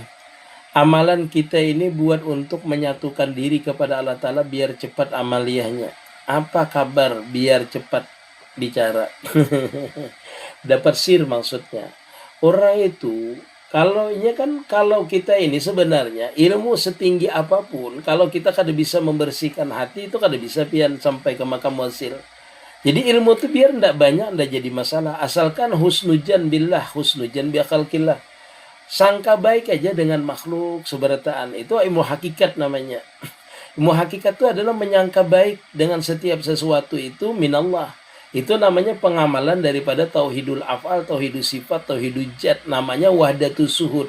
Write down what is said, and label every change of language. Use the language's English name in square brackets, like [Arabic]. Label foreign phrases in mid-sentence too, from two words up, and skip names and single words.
[Indonesian] Amalan kita ini buat untuk menyatukan diri kepada Allah Ta'ala biar cepat amaliyahnya. Apa kabar biar cepat bicara. Dapat sir maksudnya. Orang itu kalau kita ini sebenarnya ilmu setinggi apapun, kalau kita kada bisa membersihkan hati itu kada bisa pian sampai ke makam wasil. Jadi ilmu itu biar ndak banyak ndak jadi masalah, asalkan [Arabic] حسن الظن بالله، حسن الظن بخلق الله. [Indonesian] Sangka baik aja dengan makhluk seberataan, itu ilmu hakikat namanya. Ilmu hakikat itu adalah menyangka baik dengan setiap sesuatu itu minallah. Itu namanya pengamalan daripada [Arabic] توحيد الأفعال، توحيد الصفات، توحيد الذات, [Indonesian] namanya [Arabic] وحدة الشهود.